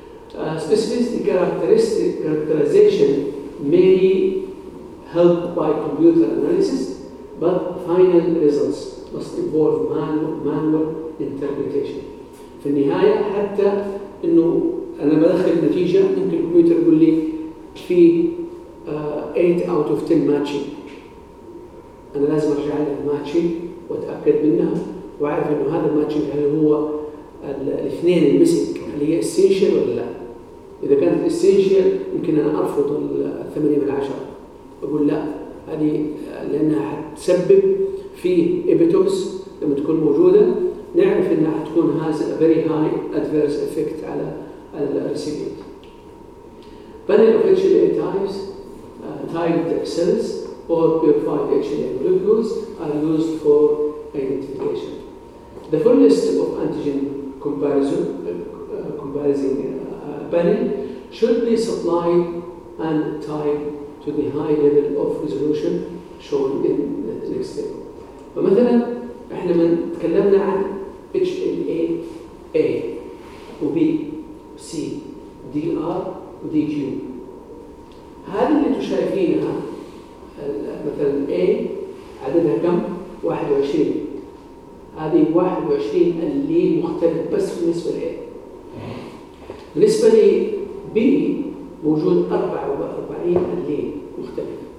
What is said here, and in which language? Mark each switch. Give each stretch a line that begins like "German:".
English: Specificity characterization may help by computer analysis but final results must involve manual interpretation.
Arabic: في النهايه حتى انه أنا بدخل نتيجة ممكن الكمبيوتر يقول لي في 8
English: out of 10 matching،
Arabic: أنا لازم أرجع على الماتشين وأتأكد منها وأعرف إنه هذا الماتشين هل هو الاثنين المسك اللي هي essential ولا لا. إذا كانت essential ممكن أنا أرفض الثمانية من عشرة، أقول لا هذه لأنها هتسبب في epitopes لما تكون موجودة نعرف إنها هتكون
English: has a very high adverse effect
Arabic: على الريسيبيت.
English: Panel of HLA types, tagged cells or purified HLA molecules are used for identification. The full list of antigen comparison panel should be supplied and tagged to the high level of resolution shown in the next table.
Arabic: فمثلا احنا من تكلمنا عن HLA A و B C D R و D Q. هذه اللي تشايفينها مثلا A عددها كم؟ 21. هذه 21 اللي مختلف بس بالنسبة لA. بالنسبة لB موجود 44 اللي مختلف.